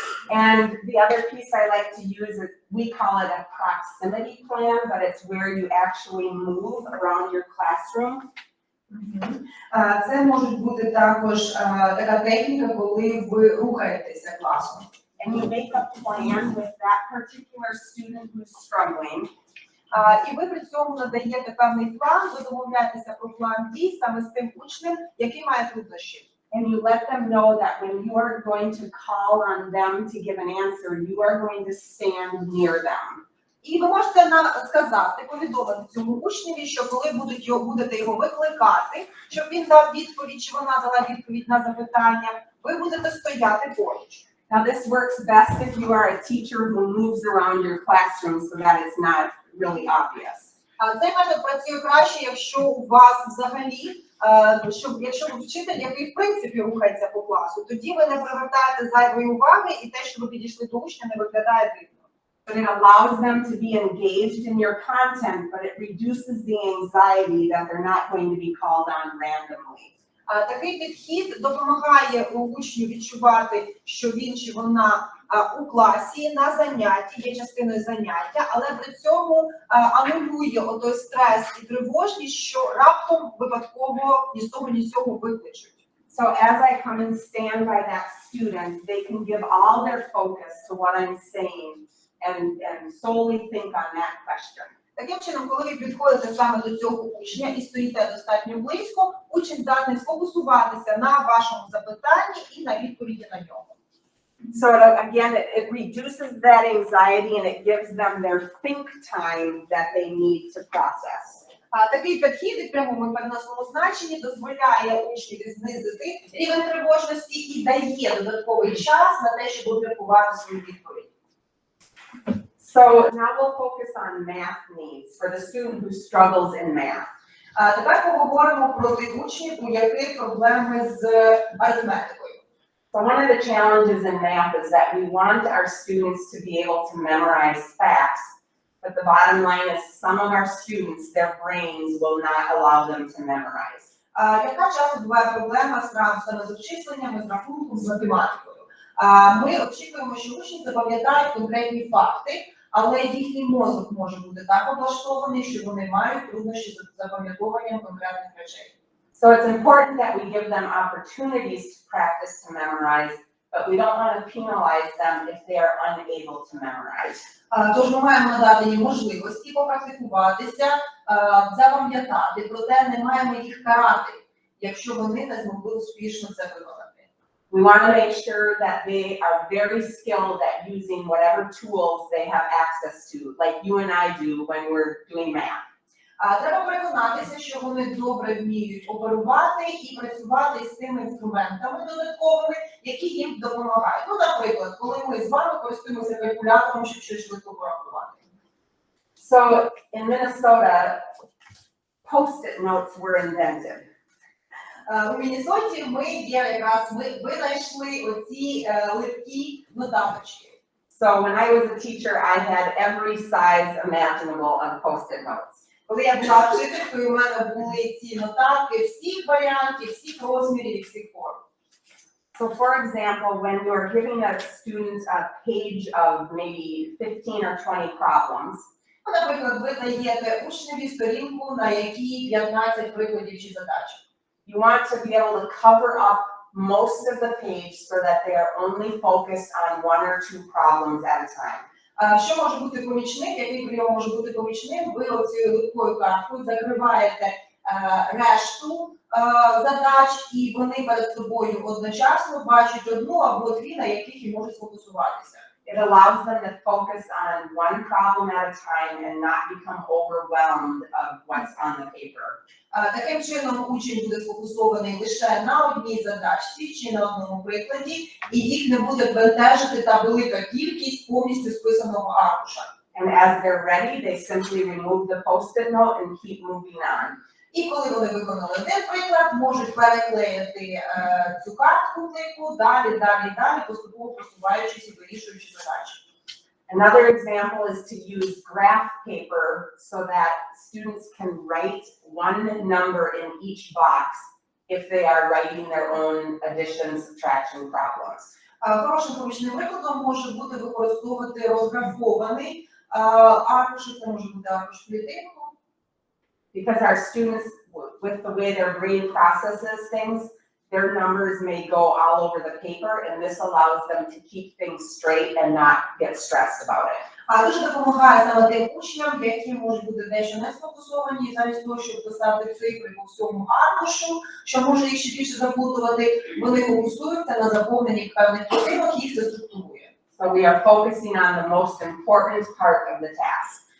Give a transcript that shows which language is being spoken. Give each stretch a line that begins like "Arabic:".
English: And the other piece I like to use, we call it a proximity plan, but it's where you actually move around your classroom.
Ukrainian: Це може бути також така техніка, коли ви рухаєтеся класом.
English: And you make a plan with that particular student who's struggling.
Ukrainian: І ви при цьому надаєте певний план, ви домовляєтеся про план дій саме з тим учнем, який має труднощі.
English: And you let them know that when you are going to call on them to give an answer, you are going to stand near them.
Ukrainian: І ви можете сказати, повідомити цьому учневі, що коли будете його викликати, щоб він дав відповідь, чи вона дала відповідь на запитання, ви будете стояти поруч.
English: Now this works best if you are a teacher who moves around your classroom so that it's not really obvious.
Ukrainian: Цей метод працює краще, якщо у вас взагалі, якщо ви вчитель, який в принципі рухається по класу, тоді ви не привертаєте зайвої уваги і те, що ви підійшли до учня, не виглядає дивно.
English: But it allows them to be engaged in your content, but it reduces the anxiety that they're not going to be called on randomly.
Ukrainian: Такий підхід допомагає учню відчувати, що він чи вона у класі на занятті, є частиною заняття, але при цьому анулює отой стрес і тривожність, що раптом випадково ні з того, ні з цього викличуть.
English: So as I come and stand by that student, they can give all their focus to what I'm saying and solely think on that question.
Ukrainian: Таким чином, коли ви підходите саме до цього учня і стоїте достатньо близько, учень здатний сфокусуватися на вашому запитанні і на відповіді на нього.
English: So again, it reduces that anxiety and it gives them their think time that they need to process.
Ukrainian: Такий підхід в прямому і переносному значенні дозволяє учневі знизити рівень тривожності і дає додатковий час на те, щоб обміркувати свою відповідь.
English: So now we'll focus on math needs for the student who struggles in math.
Ukrainian: Тепер поговоримо про тих учнів, у яких проблеми з арифметикою.
English: So one of the challenges in math is that we want our students to be able to memorize facts, but the bottom line is some of our students, their brains will not allow them to memorize.
Ukrainian: Яка часто буває проблема саме з обчисленнями, з рахунком, з математикою? Ми очікуємо, що учні запам'ятають конкретні факти, але їхній мозок може бути так облаштований, що вони мають труднощі з запам'ятовуванням конкретних речей.
English: So it's important that we give them opportunities to practice to memorize, but we don't want to penalize them if they are unable to memorize.
Ukrainian: Тож ми маємо надати їм можливості попрактикуватися, запам'ятати, проте не маємо їх карати, якщо вони не змогли успішно це виконати.
English: We want to make sure that they are very skilled at using whatever tools they have access to, like you and I do when we're doing math.
Ukrainian: Треба переконатися, що вони добре вміють оперувати і працювати з тими інструментами додатковими, які їм допомагають. Ну, наприклад, коли ми з вами користуємося калькулятором, щоб щось швидко порахувати.
English: So in Minnesota, post-it notes were invented.
Ukrainian: У Міннесоті ми винайшли оці липкі нотаточки.
English: So when I was a teacher, I had every size imaginable of post-it notes.
Ukrainian: Коли я була вчителькою, у мене були ці нотатки всіх варіантів, всіх розмірів і всіх форм.
English: So for example, when you're giving a student a page of maybe 15 or 20 problems,
Ukrainian: Ну, наприклад, ви даєте учневі сторінку, на якій 15 прикладів чи задач.
English: you want to be able to cover up most of the page so that they are only focused on one or two problems at a time.
Ukrainian: Що може бути помічник, який прийом може бути помічним? Ви оцією липкою карткою закриваєте решту задач, і вони перед собою одночасно бачать одну або дві, на яких і можуть сфокусуватися.
English: It allows them to focus on one problem at a time and not become overwhelmed of what's on the paper.
Ukrainian: Таким чином учень буде сфокусований лише на одній задачці чи на одному прикладі, і їх не буде бентежити та велика кількість повністю списаного аркуша.
English: And as they're ready, they simply remove the post-it note and keep moving on.
Ukrainian: І коли вони виконали один приклад, можуть переклеїти цю картку клейку далі, поступово просуваючись і вирішуючи задачі.
English: Another example is to use graph paper so that students can write one number in each box if they are writing their own addition, subtraction problems.
Ukrainian: Хорошим помічним прикладом може бути використовувати розграфований аркуш, це може бути аркуш клітинку.
English: Because our students, with the way their brain processes things, their numbers may go all over the paper, and this allows them to keep things straight and not get stressed about it.
Ukrainian: А дуже допомагає саме тим учням, які можуть бути дещо не сфокусовані, і замість того, щоб писати цифри по всьому аркушу, що може їх ще більше заплутувати, вони фокусуються на заповненні певних клітинок, їх це структурує.
English: So we are focusing on the most important part of the task,